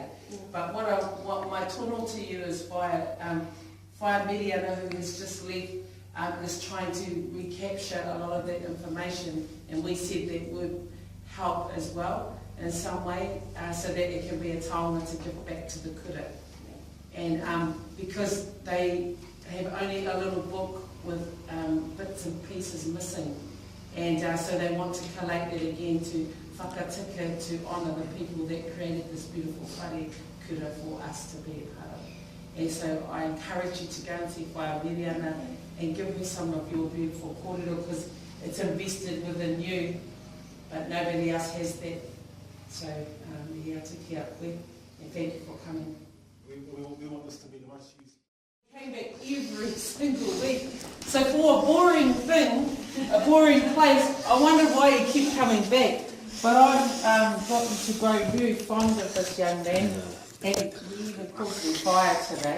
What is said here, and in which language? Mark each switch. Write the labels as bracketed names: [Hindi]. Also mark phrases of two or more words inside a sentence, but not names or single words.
[English] But what my tono to you is Whai Miriana, who has just left, is trying to recapture a lot of that information, and we said that would help as well in some way, so that it can be a taonga to give back to the kura. And because they have only a little book with bits and pieces missing, and so they want to collate it again to whakatika, to honour the people that created this beautiful whare kura for us to be a part of. And so I encourage you to go and see Whai Miriana and give her some of your beautiful kōrero, because it's invested within you, but nobody else has that. So here to [Māori] kia koe, [English] and thank you for coming. We want this to be the most used. Came back every single week. So for a boring thing, a boring place, I wondered why he kept coming back. But I've gotten to grow very fond of this young man, and he even caused me fire today.